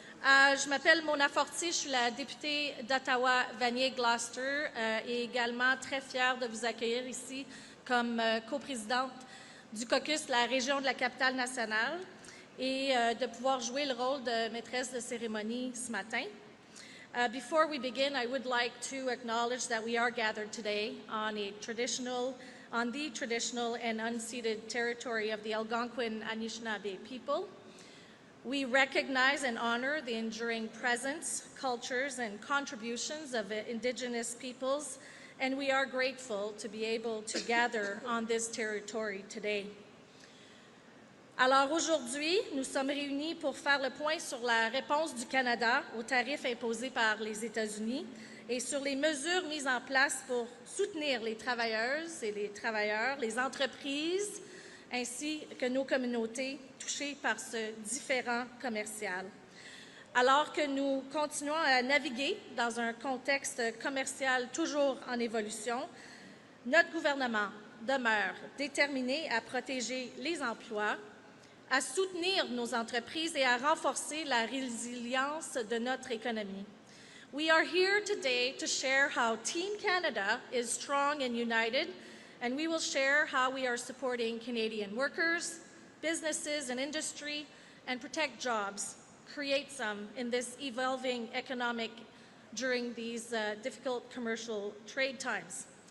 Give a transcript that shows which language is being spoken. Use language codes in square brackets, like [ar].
[fr] Je m'appelle Mona Fortier, je suis la députée d'Ottawa-Vanier-Gloucester et également très fière de vous accueillir ici comme coprésidente du caucus de la région de la capitale nationale et de pouvoir jouer le rôle de maîtresse de cérémonie ce matin. [en] Before we begin, I would like to acknowledge that we are gathered today on the traditional and unceded territory of the Algonquin Anishinaabe people. We recognize and honor the enduring presence, cultures, and contributions of Indigenous peoples, and we are grateful to be able to gather on this territory today. [fr] Alors aujourd'hui, nous sommes réunis pour faire le point sur la réponse du Canada aux tarifs imposés par les États-Unis et sur les mesures mises en place pour soutenir les travailleuses et les travailleurs, les entreprises, ainsi que nos communautés touchées par ce différend commercial. Alors que nous continuons à naviguer dans un contexte commercial toujours en évolution, notre gouvernement demeure déterminé à protéger les emplois, à soutenir nos entreprises et à renforcer la résilience de notre économie. [en] We are here today to share how Team Canada is strong and united, and we will share how we are supporting Canadian workers, businesses and industry, and protect jobs, create some in this evolving economic during these difficult commercial trade times.